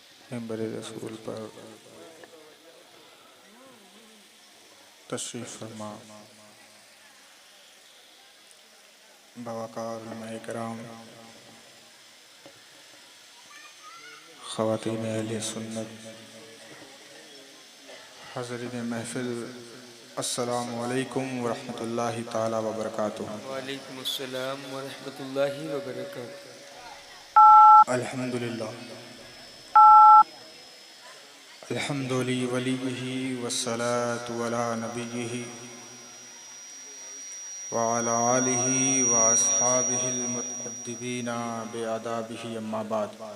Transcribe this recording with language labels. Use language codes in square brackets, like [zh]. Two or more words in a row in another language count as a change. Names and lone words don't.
[ur] منبر رسول پر تشریف فرما باوقار علمائے کرام، خواتین اہل سنت، حاضرین محفل, [ar] السلام عليكم ورحمة الله تعالى وبركاته. وعليكم السلام ورحمة الله وبركاته. الحمد لله الحمد ل وليه والصلاة على نبيه وعلى آله وأصحابه المتأدبين بآدابه أما بعد.